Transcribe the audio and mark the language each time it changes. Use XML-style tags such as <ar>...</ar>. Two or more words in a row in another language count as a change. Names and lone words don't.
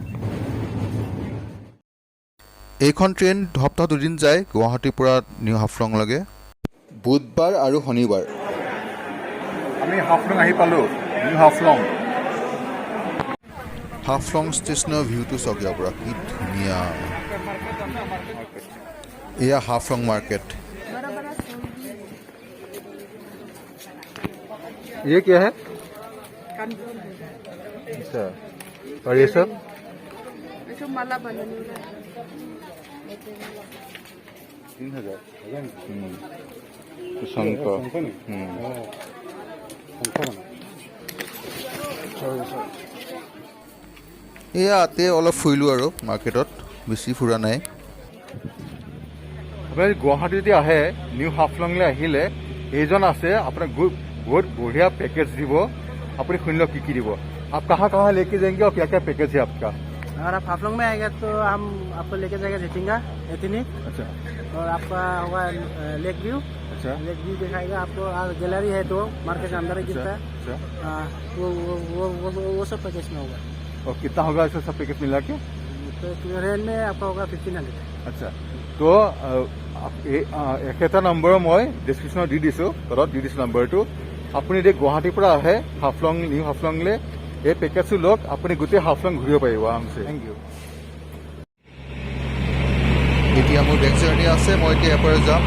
<as>এইখন ট্ৰেইন সপ্তাহত 2 দিন যায় গুৱাহাটীৰ পৰা নিউ হাফলংলৈকে, বুধবাৰ আৰু শনিবাৰ। আমি হাফলং আহি পালোঁ, নিউ হাফলং। হাফলং ষ্টেচনৰ ভিউটো চাওক ইয়াৰ পৰা, কি ধুনীয়া। এয়া হাফলং মাৰ্কেট।</as> <hi>ये क्या है? अच्छा, और ये सब जो माला बनाने वाला 3000।</hi> <as>শংখ। ইয়াতে অলপ ফুৰিলোঁ আৰু মাৰ্কেটত, বেছি ফুৰা নাই। আপুনি গুৱাহাটী যদি আহে, নিউ হাফলংলৈ আহিলে এইজন আছে, আপোনাক</as> <hi>बहुत बढ़िया पैकेज</hi> <as>দিব।</as> <hi>अपनी सुन लो की দিব। आप कहाँ कहाँ लेके जाएंगे और क्या क्या पैकेज है आपका? अगर आप हाफलोंग में आएंगे तो हम आपको लेके जाएंगे झिटिंगा एथनिक, अच्छा और आपका होगा लेक व्यू। अच्छा लेक व्यू दिखाएगा आपको। गैलरी है तो मार्केट के अंदर ही गिरता है। अच्छा, वो सब पैकेज में होगा। और कितना होगा इसका सब पैकेज मिला के? तो रेल में आपका होगा 1500।</hi> <as>আচ্ছা, তো একেটা নম্বৰ মই ডিছক্ৰিপশ্যনত দি দিছোঁ, তলত দি দিছোঁ নম্বৰটো। আপুনি যদি গুৱাহাটীৰ পৰা আহে হাফলং, নিউ হাফলংলৈ, এই পেকেজটো লওক, আপুনি গোটেই হাফলং ঘূৰিব পাৰিব আৰামছে।</as> <en>thank you.</en> <as>এতিয়া মোৰ</as> <en>next journey</en> <as>আছে, মই এতিয়া ইয়াৰ পৰা যাম।</as>